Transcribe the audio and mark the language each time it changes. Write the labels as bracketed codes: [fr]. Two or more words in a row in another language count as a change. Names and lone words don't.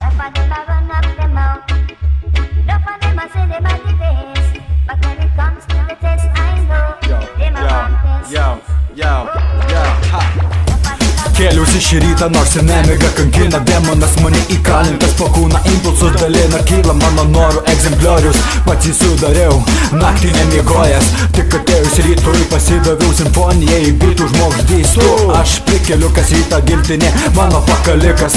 [en] of them I run up them out. Enough of them I say them are the best, but when it comes to the test, I know them I want best. [lt] Kėliausi šį rytą, nors ir nemiga kankina. Demonas mane įkalintas, po kūną impulsus dalina. Kyla mano norų egzempliorius, pats jį sudariau, naktį nemiegojęs. Tik atėjus rytui pasidaviau simfonijai, bitų žmogždystų. Aš prikeliu kas rytą giltinė, mano pakalikas.